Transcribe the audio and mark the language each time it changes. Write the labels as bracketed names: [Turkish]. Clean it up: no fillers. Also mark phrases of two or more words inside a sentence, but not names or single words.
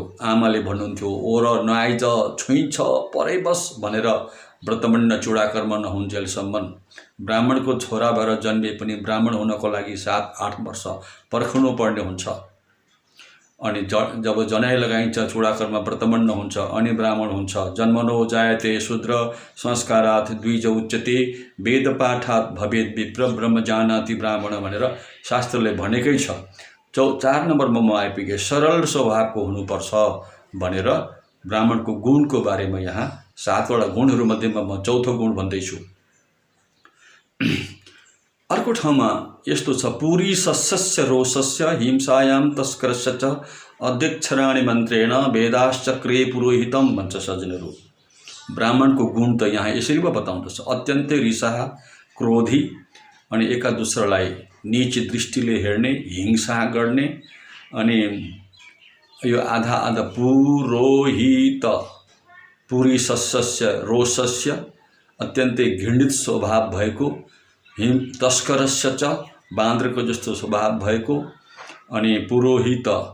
[Nepali] आमाले भन्नुहुन्थ्यो ओर नआइज छुइछ परै बस भनेर व्रतमण्ड चूडाकर्म नहुन्जेलसम्म ब्राह्मणको छोरा भएर जन्मे पनि ब्राह्मण हुनको लागि 7-8 वर्ष पर्खनु पर्ने हुन्छ। अनि जब जनाई लगाइन्छ, चूडाकर्म व्रतमण्ड हुन्छ, अनि ब्राह्मण हुन्छ। [Sanskrit] जन्मनो जायते शूद्र संस्कारात् द्विज उच्यते वेदपाठात् भवेद विप्र ब्रह्मजानाति ब्राह्मण [Nepali] भनेर शास्त्रले भनेकै छ। 4 नम्बरमा म आइपुगेँ, सरल स्वभावको हुनुपर्छ भनेर ब्राह्मणको गुणको बारेमा यहाँ 7 वटा गुणहरू मध्येमा म चौथो गुण भन्दैछु। अर्को ठाउँमा यस्तो छ, [Sanskrit] पुरी सस्यस्य रोषस्य हिंसायां तस्करस्य च अध्यक्षराणि मन्त्रेण वेदाश्चक्रे पुरोहितम [Nepali] भन्छ सज्जनहरू। ब्राह्मणको गुण त यहाँ यसरी पो बताउँदछ, अत्यन्तै रिसाहा, क्रोधी, अनि एका दुस्रालाई नीच दृष्टिले हेर्ने, हिंसा गर्ने, अनि यो आधा आधा पुरोहित, [Sanskrit] पुरी सस्यस्य रोषस्य [Nepali] अत्यन्तै घृणित स्वभाव भएको, [Sanskrit] तस्करस्य च [Nepali] बान्द्रको जस्तो स्वभाव भएको, अनि पुरोहित